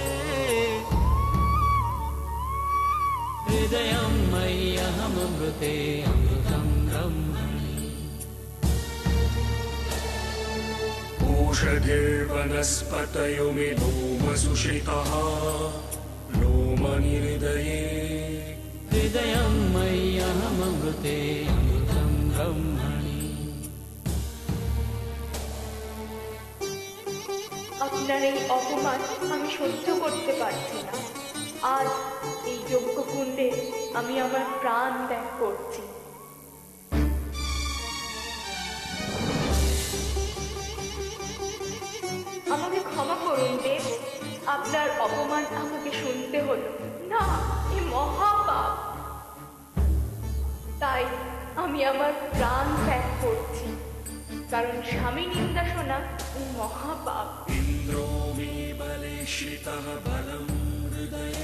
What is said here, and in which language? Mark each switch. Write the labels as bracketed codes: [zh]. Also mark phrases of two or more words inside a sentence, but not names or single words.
[sa] ओषधिर्वनस्पतयो मे लोमसुश्रितः लोमनिहृदये [bn] আপনার এই অপমান আমি সহ্য করতে পারছি না। আজ এই যজ্ঞকুণ্ডে আমি আমার প্রাণ ত্যাগ করছি। আমাকে ক্ষমা করুন দেব, আপনার অপমান আমাকে শুনতে হলো। না, এ মহাপাপ। তাই আমি আমার প্রাণ ত্যাগ করছি, কারণ স্বামী নিন্দা শোনা এই মহাপাপ। [sa] इन्द्रो मे बले श्रितः बलं हृदये